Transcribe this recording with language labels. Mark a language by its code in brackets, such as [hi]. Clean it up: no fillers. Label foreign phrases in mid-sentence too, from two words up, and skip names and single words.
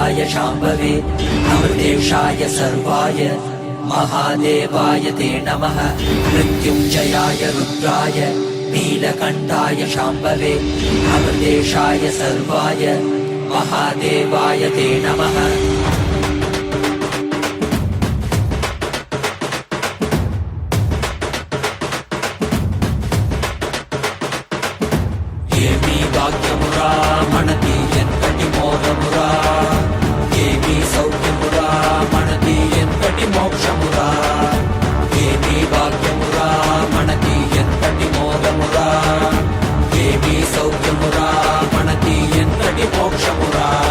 [sa] शाम्भवे अमृतेशाय सर्वाय महादेवाय ते नमः मृत्युञ्जयाय रुद्राय नीलकण्ठाय शाम्भवे अमृतेशाय सर्वाय महादेवाय ते नमः। [te] ఏమీ భాగ్యమురా మనది ఎంతటి మోదమురా, ఏమీ సౌఖ్యమురా మనది ఎంతటి మోక్షమురా, ఏమీ భాగ్యమురా మనది ఎంతటి మోదమురా, ఏమీ సౌఖ్యమురా మనది ఎంతటి మోక్షమురా.